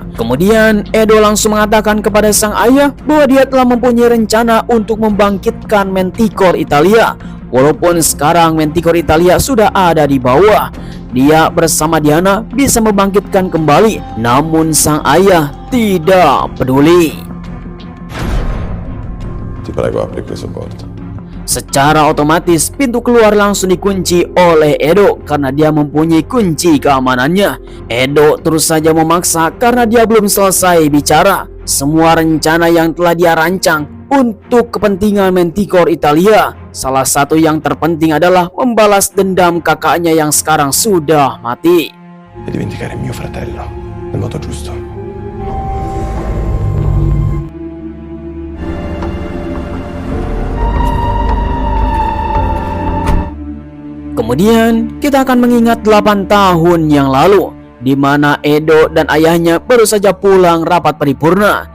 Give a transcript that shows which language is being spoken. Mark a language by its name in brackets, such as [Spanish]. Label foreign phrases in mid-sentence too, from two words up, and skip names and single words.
[Indonesian] Kemudian Edo langsung mengatakan kepada sang ayah bahwa dia telah mempunyai rencana untuk membangkitkan Manticore Italia. Walaupun sekarang Manticore Italia sudah ada di bawah, dia bersama Diana bisa membangkitkan kembali. Namun sang ayah tidak peduli. [Italian] Ti prego, apri questa porta. [Indonesian] Secara otomatis pintu keluar langsung dikunci oleh Edo karena dia mempunyai kunci keamanannya. Edo terus saja memaksa karena dia belum selesai bicara. Semua rencana yang telah dia rancang untuk kepentingan Manticore Italia, salah satu yang terpenting adalah membalas dendam kakaknya yang sekarang sudah mati. [Italian] E dimenticare mio fratello nel modo giusto. [Indonesian] Kemudian kita akan mengingat 8 tahun yang lalu, di mana Edo dan ayahnya baru saja pulang rapat paripurna.